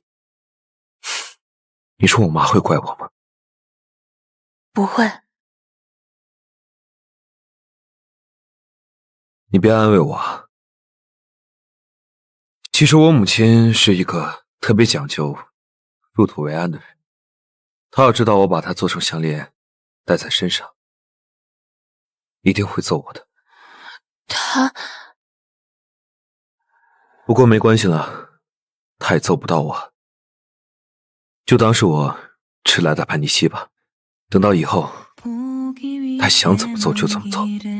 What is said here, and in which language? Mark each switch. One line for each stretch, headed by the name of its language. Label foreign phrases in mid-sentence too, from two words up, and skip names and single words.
Chinese: 你說我媽會怪我嗎？不會。你別安慰我啊。其實我母親是一個特別講究入土為安的人，她要知道我把它做成項鏈戴在身上，一定會揍我的。她…… 不過沒關係了，她也揍不到我，就當是我遲來的叛逆期吧。等到以後，她还想怎么做就怎么做。